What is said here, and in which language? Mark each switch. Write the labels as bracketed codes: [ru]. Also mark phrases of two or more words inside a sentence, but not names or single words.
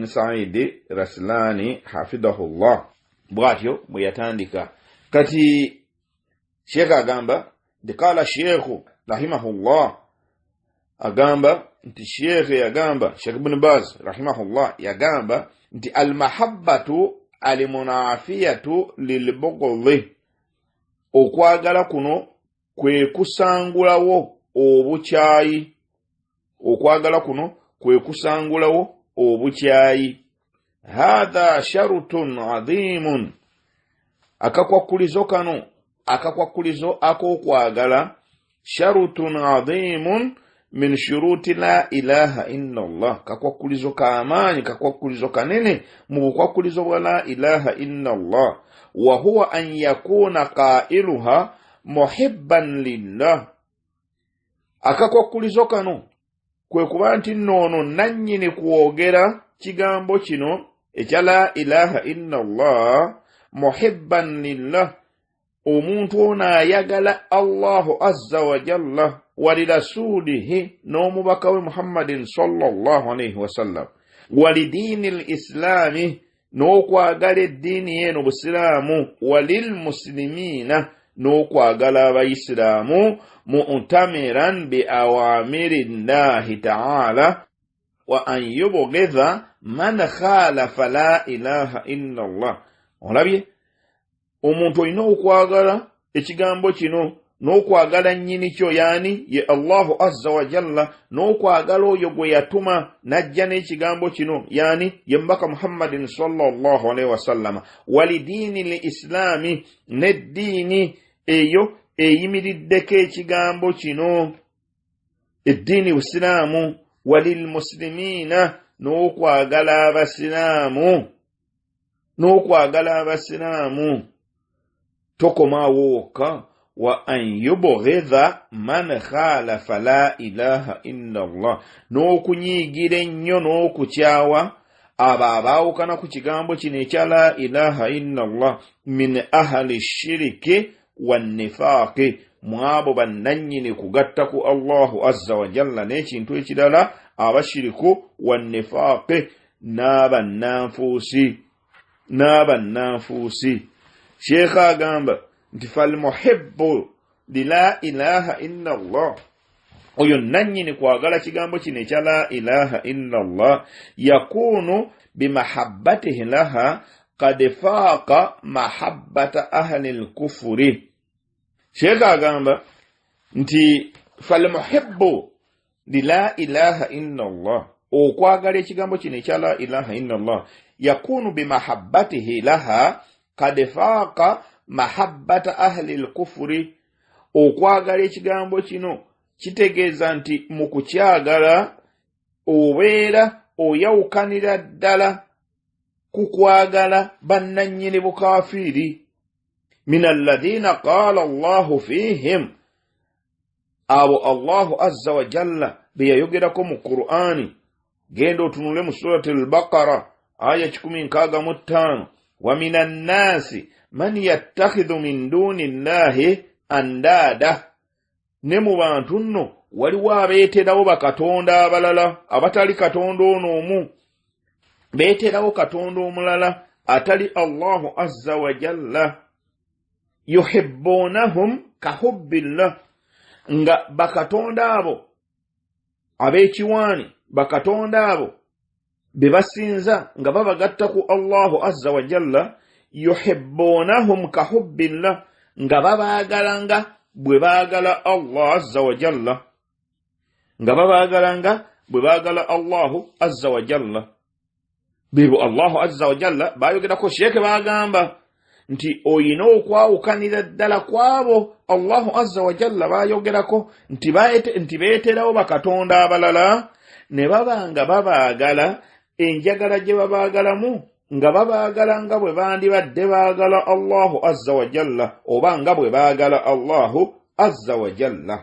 [lg] Sa'id Raslani hafidhahullah bw'atyo bwe yatandika kati Sheikh agamba [ar] قال الشيخ رحمه الله [lg] agamba nti Sheikh yagamba Sheikh Ibn Baz rahimahullah yagamba nti [ar] المحبة المنافية للبغض [lg] okwagala kuno kwe kusangulawo obukyayi [ar] هذا شرط عظيم [lg] akakwakulizo ak'okwagala [ar] شرط عظيم من شروط لا إله إلا الله [lg] kakwakulizo kamaanyi kakwakulizo kanene mu bukwakulizo bwa [ar] la ilaha illallah وهو أن يكون قائلها محبا لله akakwakulizo [lg] kano kwe kuba nti noono nannyini kwogera kigambo kino ekya [ar] لا إله إلا الله محبا لله [lg] omuntu ono ayagala [ar] الله عز وجل ولرسوله [lg] n'omubaka we [ar] محمد صلى الله عليه وسلم وللدين الإسلامي [lg] n'okwagala eddiini y'eno busiraamu walilmuslimiina n'okwagala abayisiraamu [ar] مؤتمرا ب أوامر الله تعالى وأن يبغض من خالف لا إله إلا الله olabye [lg] omuntu olina okwagala ekigambo kino n'okwagala nnyini kyo yani ye [ar] الله عز وجل [lg] n'okwagala oyo gwe yatuma najja n'ekigambo kino yani ye mbaka [ar] محمد صلى الله عليه وسلم وللدين الإسلامي [lg] n'eddiini eyo eyimiriddeko ekigambo kino eddiini busiraamu walilmuslimiina n'okwagala abasiraamu tokomaawo wokka [ar] وأن يبغض من خالف لا إله إلا الله [lg] n'okunyiigira ennyo n'okukyawa abo abaawukana ku kigambo kino ekya [ar] لا إله إلا الله من أهل الشرك والنفاق [lg] mwabo bannannyini kugatta ku [ar] الله عز وجل [lg] n'ekintu ekirala abashiriku wannifaaqi n'abannanfuusi Sheikh agamba nti [ar] فالمحب لا إله إلا الله [lg] oyo nannyini kwagala kigambo kino ekya [ar] لا إله إلا الله يكون بمحبته لها قد فاق محبة أهل الكفر [lg] Sheikh agamba nti [ar] فالمحب لا إله إلا الله [lg] okwagala ekigambo kino ekya [ar] لا إله إلا الله يكون بمحبته لها قد فاق محبة أهل الكفر [lg] okwagala ekigambo kino kitegeeza nti mu kukyagala obeera oyawukanira ddala ku kwagala bannannyini bukafiiri [ar] من الذين قال الله فيهم [lg] abo [ar] الله عز وجل [lg] beyayogerako mu Qur'ani. Genda otunule mu surati al-Baqara aya 165 [ar] ومن الناس من يتخذ من دون الله أندادا, [lg] ne mu bantu nno waliwo abeeterawo bakatonda abalala abatali katonda ono omu, beeterawo katonda omulala atali [ar] الله عز وجل. يحبونهم كحب الله, [lg] nga bakatonda abo abekiwaani, bakatonda abo bebasinza nga babagatta ku [ar] الله عز وجل. يحبونهم كحب الله, [lg] nga babaagalanga bwe baagala [ar] الله عز وجل, [lg] nga babaagalanga bwe baagala [ar] الله عز وجل. [lg] Bibo [ar] الله عز وجل [lg] bayogerako sheeke bagamba nti oyina okwawukanira ddala kwabo [ar] الله عز وجل [lg] bayogerako nti beeterawo bakatonda abalala ne babanga babaagala enjagala gye babaagalamu nga babaagala nga bwe bandibadde baagala [ar] الله عز وجل [lg] oba nga bwe baagala [ar] الله عز وجل.